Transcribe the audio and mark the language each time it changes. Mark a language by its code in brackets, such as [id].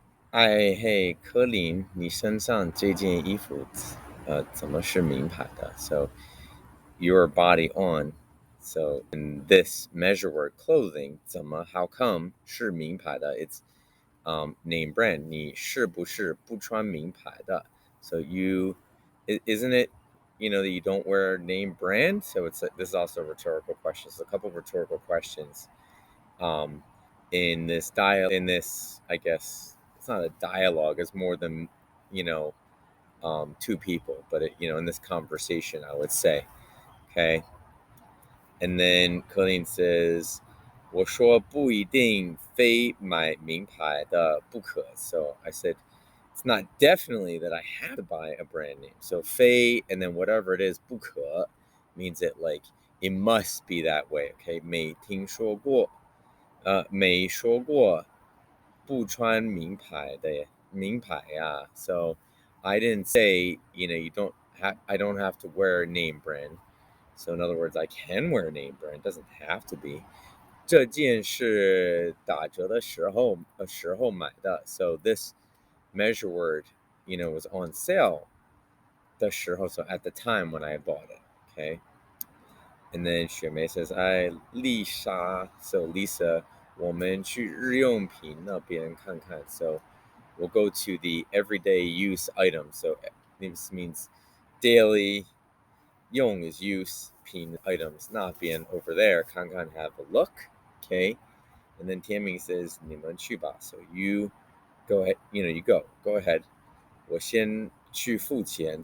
[zh] 哎嘿，科林，你身上这件衣服，怎么是名牌的? [en] So your body on. So in this measure word clothing, 怎么 how come [zh] 是名牌的? [en] It's name brand. [zh] 你是不是不穿名牌的? [en] So isn't it, that you don't wear name brand? So this is also a rhetorical question. So a couple of rhetorical questions in this I guess it's not a dialogue, it's more than two people, but in this conversation, I would say. Okay. And then Colleen says [zh] 我说不一定非买名牌的不可. [en] So I said, it's not definitely that I have to buy a brand name. So 非 and then whatever it is, 不可 means it like it must be that way. [zh] Okay, 没听说过，没说过不穿名牌的名牌啊. [en] So I didn't say, you don't have, I don't have to wear a name brand. So in other words, I can wear a name brand. It doesn't have to be. [zh] 这件是打折的时候买的. [en] So this measure word, was on sale 的时候, so at the time when I bought it. Okay. And then 雪梅 says, "I Lisa." So Lisa, [zh] 我们去日用品那边看看. [en] So we'll go to the everyday use items. So this means daily. 用 is use, 品 items. 那边 over there. 看看 have a look. Okay. And then Tianming says, [zh] 你们去吧. [en] So you go ahead. You go ahead. [zh] 我先去付钱.